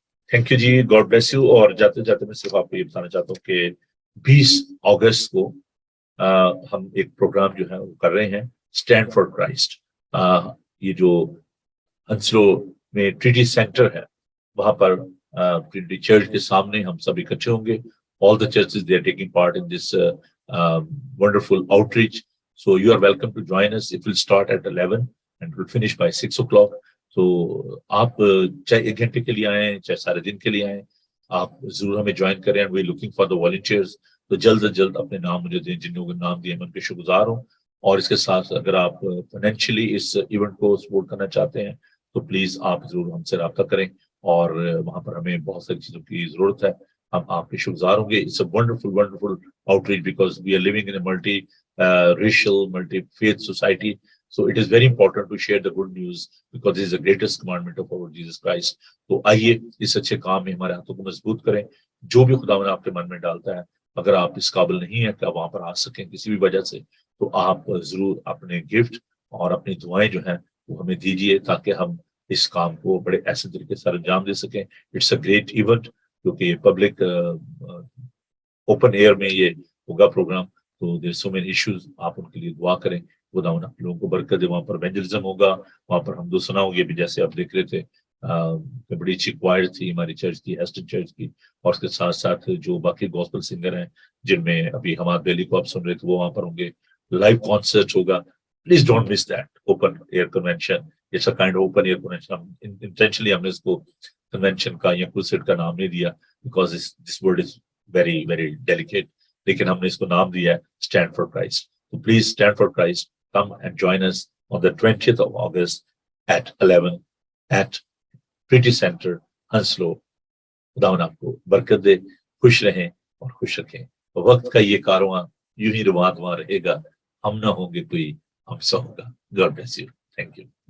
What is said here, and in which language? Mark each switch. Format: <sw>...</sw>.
<ur>Thank you جی، God bless you. اور جاتے جاتے میں صرف آپ کو یہ بتانا چاہتا ہوں کہ 20 اگست کو ہم ایک پروگرام جو ہے وہ کر رہے ہیں، اسٹینڈ فار کرائسٹ۔ یہ جو ہنسلو میں ٹریٹی سینٹر ہے وہاں پر ٹریٹی چرچ کے سامنے ہم سب اکٹھے ہوں گے۔</ur> <en>All the churches, they are taking part in this wonderful outreach. So you are welcome to join us. It will start at 11 and will finish by 6 o'clock.</en> <ur>So آپ چاہے 1 گھنٹے کے لیے آئیں چاہے سارے دن کے لیے آئیں، آپ ضرور ہمیں جوائن کریں۔</ur> <en>we looking for the volunteers,</en> <ur>تو جلد از جلد اپنے نام مجھے دیں، جن لوگوں نے نام دیے میں ان کے شکر گزار ہوں۔ اور اس کے ساتھ اگر آپ فائنینشلی اس ایونٹ کو سپورٹ کرنا چاہتے ہیں تو پلیز آپ ضرور ہم سے رابطہ کریں، اور وہاں پر ہمیں بہت ساری چیزوں کی ضرورت ہے، ہم آپ کے شکر گزار ہوں گے۔</ur> <en>It's a wonderful, wonderful outreach because we are living in a multi-racial, multi-faith society. So it is very important to share the good news because this is the greatest commandment of our Jesus Christ.</en> <ur>تو آئیے اس اچھے کام میں ہمارے ہاتھوں کو مضبوط کریں۔ جو بھی خدا آپ کے من میں ڈالتا ہے، اگر آپ اس قابل نہیں ہیں کہ آپ وہاں پر آ سکیں کسی بھی وجہ سے، تو آپ ضرور اپنے گفٹ اور اپنی دعائیں جو ہیں وہ ہمیں دیجیے تاکہ ہم اس کام کو بڑے ایسے طریقے سے انجام دے سکیں.</ur> <en>it's a great event</en> <ur>کیونکہ یہ پبلک اوپن ایئر میں یہ ہوگا پروگرام, تو</ur> <en>There so many issues.</en> <ur>آپ ان کے لیے دعا کریں, خداوند آپ لوگوں کو برکت دے. وہاں پر ایونجلزم ہوگا, وہاں پر ہم دو سنا ہوگی بھی جیسے آپ دیکھ رہے تھے. بڑی اچھی کوائر تھی ہماری چرچ کی, ہیسٹن چرچ کی, اور اس کے ساتھ ساتھ جو باقی گوسپل سنگر ہیں جن میں ابھی حماد بیلی کو آپ سن رہے تھے وہ وہاں پر ہوں گے. لائیو کانسرٹ ہوگا.</ur> <en>Please don't miss that open air convention. It's a kind open air convention.</en> <ur>Intentionally ہم نے اس کو کنونشن کا یا کروسیڈ کا نام نہیں دیا</ur> <en>because this word is very very delicate,</en> <ur>لیکن ہم نے اس کو نام دیا ہے اسٹینڈ فار کرائسٹ.</ur> <en>تو please stand for Christ, come and join us on the 20th of August at 11 at Pretty Center, Hounslow.</en> <ur>خداوند آپ کو برکت دے, خوش رہیں اور خوش رکھیں. وقت کا یہ کارواں یوں ہی رواں رہے گا, ہم نہ ہوں گے کوئی ہم سا ہوگا.</ur> <en>God bless you. Thank you.</en>